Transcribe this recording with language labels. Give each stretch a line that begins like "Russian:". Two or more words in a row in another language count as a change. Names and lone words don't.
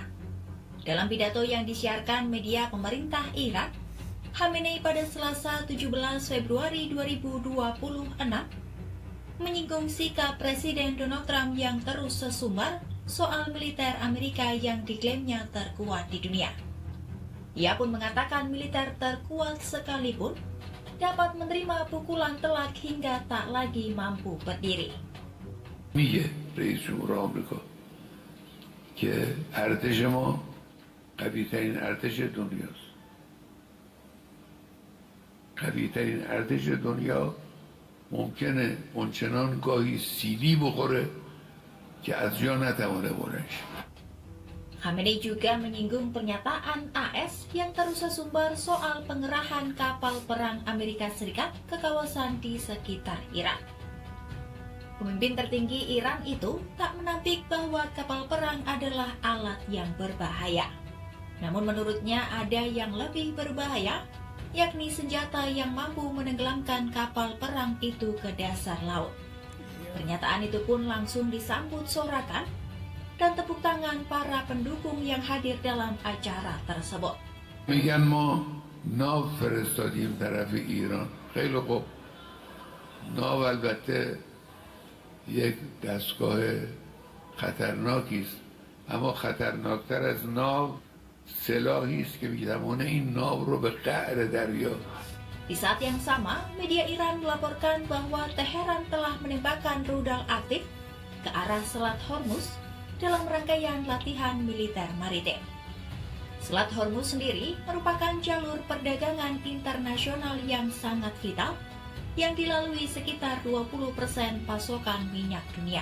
Indonesian: Dalam pidato yang disiarkan media pemerintah Iran, Khamenei pada Selasa 17 Februari 2026 menyinggung sikap Presiden Donald Trump yang terus sesumbar soal militer Amerika yang diklaimnya terkuat di dunia. Ia pun mengatakan militer terkuat sekalipun dapat menerima pukulan telak hingga tak lagi mampu berdiri.
Persian: میگه رئیس جمهور آمریکا که ارتش ما قوی‌ترین ارتش دنیاست. قوی‌ترین ارتش دنیا ممکنه اونچنان گاهی سیلی بخوره که از جا نتوانه بلند شه.
Indonesian: Khamenei juga menyinggung pernyataan AS yang terus sesumbar soal pengerahan kapal perang Amerika Serikat ke kawasan di sekitar Iran. Pemimpin tertinggi Iran itu tak menampik bahwa kapal perang adalah alat yang berbahaya. Namun menurutnya ada yang lebih berbahaya, yakni senjata yang mampu menenggelamkan kapal perang itu ke dasar laut. Pernyataan itu pun langsung disambut sorakan dan tepuk tangan para pendukung yang hadir dalam acara tersebut.
Persian: میگن ما ناو فرستادیم طرف ایران. خیلی خوب. ناو البته یک دستگاه خطرناکی است، اما خطرناکتر از ناو سلاحی است که میتوانه این ناو رو به قعر دریا.
Indonesian: Di saat yang sama, media Iran melaporkan bahwa Teheran telah menembakkan rudal aktif ke arah Selat Hormuz dalam rangkaian latihan militer maritim. Selat Hormuz sendiri merupakan jalur perdagangan internasional yang sangat vital yang dilalui sekitar 20% pasokan minyak dunia.